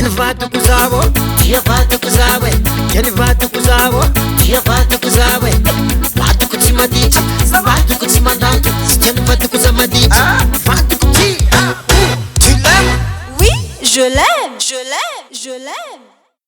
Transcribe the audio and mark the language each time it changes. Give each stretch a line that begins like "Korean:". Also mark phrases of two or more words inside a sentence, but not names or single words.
Malagasy: vadiko zaho dia vadiko zaho e Tiany vadiko zaho dia vadiko zaho e vadiko tsy maditra vadiko tsy mandato Sy tiany vadiko za maditra vadiko ty
French: tu l'aimes Oui, je l'aime, je l'aime, je l'aime.